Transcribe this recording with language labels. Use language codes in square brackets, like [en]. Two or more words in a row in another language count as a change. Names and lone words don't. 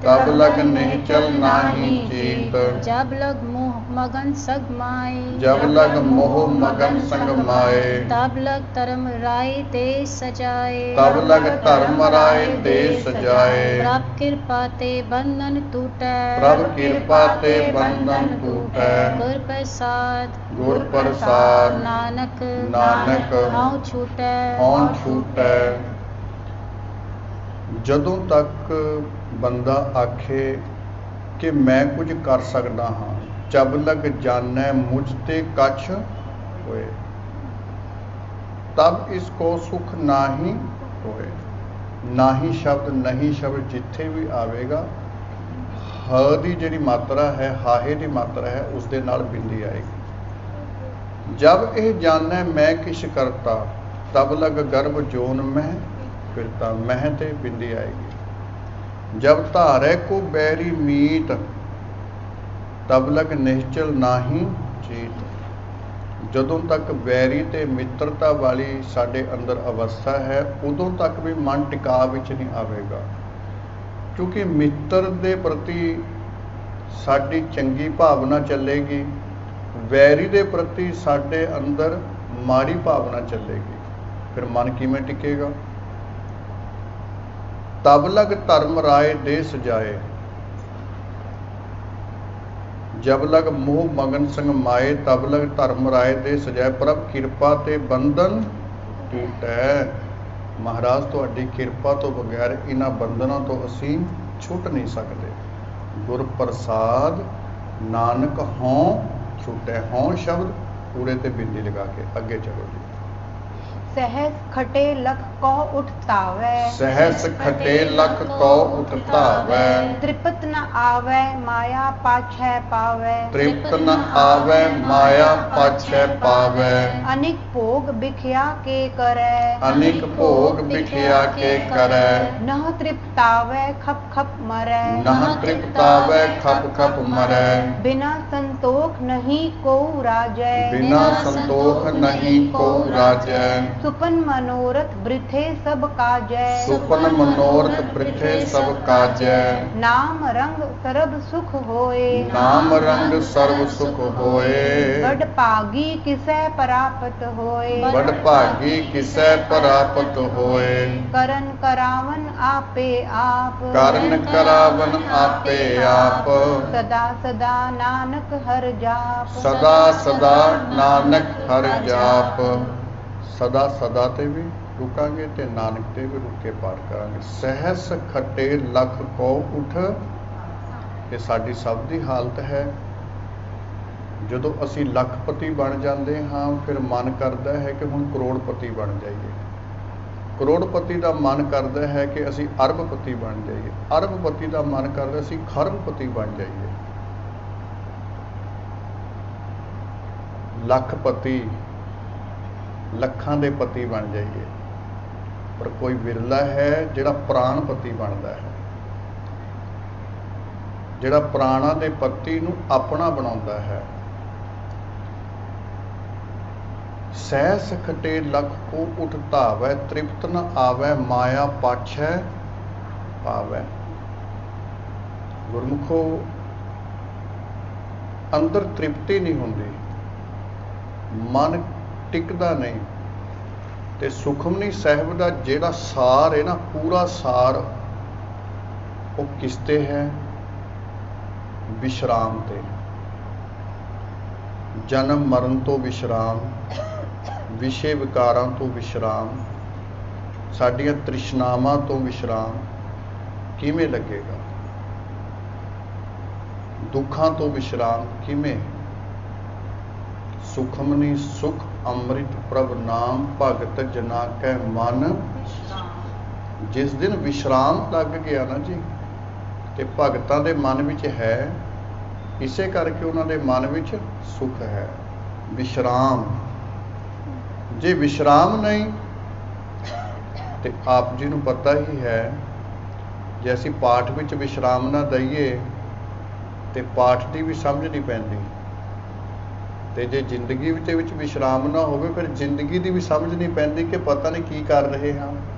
[pa] ਤਬ ਲਗ ਨਿਸ਼ਚਲ ਨਾਹੀ ਚੀਤ। ਜਬ ਲਗ ਮੋਹ ਮਗਨ ਸਗ ਮਾਏ, ਜਬ ਲਗ ਮੋਹ ਮਗਨ ਸੰਗ ਮਾਏ, ਤਬ ਲਗ ਧਰਮ ਰਾਯ ਤੇ ਸਜਾਏ, ਤਬ ਲਗ ਧਰਮ ਰਾਯ ਤੇ ਸਜਾਏ। ਪ੍ਰਭ ਕ੍ਰਿਪਾ ਤੇ ਬੰਧਨ ਟੂਟੇ, ਪ੍ਰਭ ਕ੍ਰਿਪਾ ਤੇ ਬੰਧਨ ਟੂਟੇ, ਗੁਰ ਪ੍ਰਸਾਦ ਗੁਰ ਪ੍ਰਸਾਦ नानक नानक ਹਉ ਛੂਟੇ, ਹੌਂ ਛੂਟੈ। ਜਦੋਂ ਤੱਕ ਬੰਦਾ ਆਖੇ ਕਿ ਮੈਂ ਕੁਝ ਕਰ ਸਕਦਾ ਹਾਂ, ਜਬ ਲਗ ਜਾਣੈ ਮੁਝ ਤੇ ਕਛ ਹੋਏ, ਤਬ ਇਸ ਕੋ ਸੁਖ ਨਾਹੀ ਹੋਏ। ਨਾਹੀ ਸ਼ਬਦ ਨਹੀਂ ਸ਼ਬਦ ਜਿੱਥੇ ਵੀ ਆਵੇਗਾ, ਹ ਦੀ ਜਿਹੜੀ ਮਾਤਰਾ ਹੈ, ਹਾਹੇ ਦੀ ਮਾਤਰਾ ਹੈ, ਉਸ ਦੇ ਨਾਲ ਬਿੰਦੀ ਆਏਗੀ। ਜਬ ਇਹ ਜਾਣੈ ਮੈਂ ਕਿਛ ਕਰਤਾ, ਤਬ ਲਗ ਗਰਭ ਜੋਨ ਮੈਂ ਫਿਰਤਾ, ਮਹ ਤੇ ਬਿੰਦੀ ਆਏਗੀ। ਜਬ ਧਾਰੇ ਕੋ ਬੈਰੀ ਮੀਤ, ਤਬ ਲਗ ਨਿਸ਼ਚਲ ਨਾਹੀ ਚੀਤ। ਜਦੋਂ ਤੱਕ ਵੈਰੀ ਤੇ ਮਿੱਤਰਤਾ ਵਾਲੀ ਸਾਡੇ ਅੰਦਰ ਅਵਸਥਾ ਹੈ, ਉਦੋਂ ਤੱਕ ਵੀ ਮਨ ਟਿਕਾ ਵਿੱਚ ਨਹੀਂ ਆਵੇਗਾ, ਕਿਉਂਕਿ ਮਿੱਤਰ ਦੇ ਪ੍ਰਤੀ ਸਾਡੀ ਚੰਗੀ ਭਾਵਨਾ ਚੱਲੇਗੀ, ਵੈਰੀ ਦੇ ਪ੍ਰਤੀ ਸਾਡੇ ਅੰਦਰ ਮਾੜੀ ਭਾਵਨਾ ਚੱਲੇਗੀ, ਫਿਰ ਮਨ ਕਿਵੇਂ ਟਿਕੇਗਾ। ਤਬ ਲਗ ਧਰਮ ਰਾਯ ਦੇ ਸਜਾਏ, ਜਬ ਲਗ ਮੋਹ ਮਗਨ ਸੰਗ ਮਾਏ, ਤਬ ਲਗ ਧਰਮ ਰਾਯ ਦੇ ਸਜਾਏ। ਪ੍ਰਭ ਕਿਰਪਾ ਤੇ ਬੰਧਨ ਟੂਟੈ। ਮਹਾਰਾਜ ਤੁਹਾਡੀ ਕਿਰਪਾ ਤੋ ਬਗੈਰ ਇਨ੍ਹਾਂ ਬੰਧਨਾਂ ਤੋ ਅਸੀਂ ਛੁਟ ਨਹੀਂ ਸਕਤੇ। ਗੁਰ ਪ੍ਰਸਾਦ ਨਾਨਕ ਹੌਂ ਛੂਟੈ। ਹੌਂ ਸ਼ਬਦ ਪੂਰੇ ਤੇ ਬਿੰਦੀ ਲਗਾ ਕੇ ਅਗੇ ਚਲੋ ਜੀ। ਸਹਸ ਖਟੇ ਲਖ ਕੋ ਉਠਤਾਵੈ, ਸਹਸ ਖਟੇ ਲਖ ਕੋ ਉਠਤਾਵੈ, ਤ੍ਰਿਪਤ ਨ ਆਵੇ ਮਾਇਆ ਪਾਛੈ ਪਾਵੈ, ਤ੍ਰਿਪਤ ਨ ਆਵੇ ਮਾਇਆ ਪਾਛੈ ਪਾਵੈ, ਅਨਿਕ ਭੋਗ ਬਿਖਿਆ ਕੇ ਕਰੇ, ਅਨਿਕ ਭੋਗ ਬਿਖਿਆ ਕੇ ਕਰੇ, ਨਹ ਤ੍ਰਿਪਤਾਵੈ ਖਪ ਖਪ ਮਰੈ, ਨਹ ਤ੍ਰਿਪਤਾਵੈ ਖਪ ਖਪ ਮਰੈ, ਬਿਨਾ ਸੰਤੋਖ ਨਹੀਂ ਕੋ ਰਾਜੈ, ਬਿਨਾ ਸੰਤੋਖ ਨਹੀਂ ਕੋ ਰਾਜੈ, ਸੁਪਨ ਮਨੋਰਥ ਬ੍ਰਿਥੇ ਸਭ ਕਾਜੈ, ਸੁਪਨ ਮਨੋਰਥ ਬ੍ਰਿਥੇ ਸਭ ਕਾਜੈ, ਨਾਮ ਰੰਗ ਸਰਬ ਸੁਖ ਹੋਏ, ਨਾਮ ਰੰਗ ਸਰਵ ਸੁਖ ਹੋਏ, ਬਡ ਭਾਗੀ ਕਿਸੈ ਪਰਾਪਤ ਹੋਏ, ਬਡ ਭਾਗੀ ਕਿਸੈ ਪਰਾਪਤ ਹੋਏ, ਕਰਨ ਕਰਾਵਨ ਆਪੇ ਆਪ, ਕਰਨ ਕਰਾਵਨ ਆਪੇ ਆਪ, ਸਦਾ ਸਦਾ ਨਾਨਕ ਹਰ ਜਾਪ, ਸਦਾ ਸਦਾ ਨਾਨਕ ਹਰ ਜਾਪ। ਸਦਾ ਸਦਾ ਤੇ ਭੀ ਰੁਕਾਂਗੇ ਤੇ ਨਾਨਕ ਤੇ ਭੀ ਰੁਕ ਕੇ ਪਾਠ ਕਰਾਂਗੇ। ਸਹਸ ਖੱਟੇ ਲਖ ਕੋ ਉਠ, ਯੇ ਸਾਡੀ ਸਭ ਦੀ ਹਾਲਤ ਹੈ। ਜਦੋਂ ਅਸੀਂ ਲੱਖਪਤੀ ਬਣ ਜਾਂਦੇ ਹਾਂ, ਫਿਰ ਮਨ ਕਰਦਾ ਹੈ ਕਿ ਹੁਣ ਕਰੋੜਪਤੀ ਬਣ ਜਾਈਏ। ਕਰੋੜਪਤੀ ਦਾ ਮਨ ਕਰਦਾ ਹੈ ਕਿ ਅਸੀਂ ਅਰਬਪਤੀ ਬਣ ਜਾਈਏ। ਅਰਬਪਤੀ ਦਾ ਮਨ ਕਰਦਾ ਅਸੀਂ ਖਰਬਪਤੀ ਬਣ ਜਾਈਏ। ਲੱਖਪਤੀ, ਲੱਖਾਂ ਦੇ ਪਤੀ ਬਣ ਜਾਈਏ, ਪਰ ਕੋਈ ਵਿਰਲਾ ਹੈ ਜਿਹੜਾ ਪ੍ਰਾਣਪਤੀ ਬਣਦਾ ਹੈ, ਜਿਹੜਾ ਪ੍ਰਾਣਾਂ ਦੇ ਪਤੀ ਨੂੰ ਆਪਣਾ ਬਣਾਉਂਦਾ ਹੈ। ਸਹਸ ਖਟੇ ਲਖ ਕੋ ਉਠਤਾਵੈ, ਤ੍ਰਿਪਤ ਨ ਆਵੈ ਮਾਇਆ ਪਾਛੈ ਪਾਵੈ। गुरमुखो, ਅੰਦਰ ਤ੍ਰਿਪਤੀ ਨਹੀਂ ਹੋਂਦੀ, ਮਨ ਟਿਕਦਾ ਨਹੀਂ, ਤੇ ਸੁਖਮਨੀ ਸਾਹਿਬ ਦਾ ਜੇੜ੍ਹਾ ਸਾਰ ਹੈ ਨਾ, ਪੂਰਾ ਸਾਰ ਵੋ ਕਿਸ ਤੇ ਹੈ? ਵਿਸ਼ਰਾਮ ਤੇ। ਜਨਮ ਮਰਣ ਤੋ ਵਿਸ਼ਰਾਮ, ਵਿਸ਼ੇ ਵਿਕਾਰਾਂ ਤੋ ਵਿਸ਼ਰਾਮ, ਸਾਡੀਆਂ ਤ੍ਰਿਸ਼ਨਾਵਾਂ ਤੋ ਵਿਸ਼ਰਾਮ ਕਿਵੇਂ ਲਗੇਗਾ? ਦੁਖਾਂ ਤੋ ਵਿਸ਼ਰਾਮ ਕਿਵੇਂ? ਸੁਖਮਨੀ ਸੁਖ ਅੰਮ੍ਰਿਤ ਪ੍ਰਭ ਨਾਮ, ਭਗਤ ਜਨਾ ਕੈ ਮਨ। ਜਿਸ ਦਿਨ ਵਿਸ਼ਰਾਮ ਲਗ ਗਿਆ ਨਾ ਜੀ, ਤੇ ਭਗਤਾਂ ਦੇ ਮਨ ਵਿੱਚ ਹੈ, ਇਸੇ ਕਰਕੇ ਉਹਨਾਂ ਦੇ ਮਨ ਵਿੱਚ ਸੁਖ ਹੈ। ਵਿਸ਼ਰਾਮ, ਜੇ ਵਿਸ਼ਰਾਮ ਨਹੀਂ ਤੇ ਆਪ ਜੀ ਨੂੰ ਪਤਾ ਹੀ ਹੈ, ਜੇ ਅਸੀਂ ਪਾਠ ਵਿੱਚ ਵਿਸ਼ਰਾਮ ਨਾ ਦਈਏ ਤੇ ਪਾਠ ਦੀ ਵੀ ਸਮਝ ਨਹੀਂ ਪੈਂਦੀ, ਤੇ ਜੇ ਜ਼ਿੰਦਗੀ ਵਿੱਚ ਵਿਸ਼ਰਾਮ ਨਾ ਹੋਵੇ ਫਿਰ ਜ਼ਿੰਦਗੀ ਦੀ ਵੀ ਸਮਝ ਨਹੀਂ ਪੈਂਦੀ ਕਿ ਪਤਾ ਨਹੀਂ ਕੀ ਕਰ ਰਹੇ ਹਾਂ।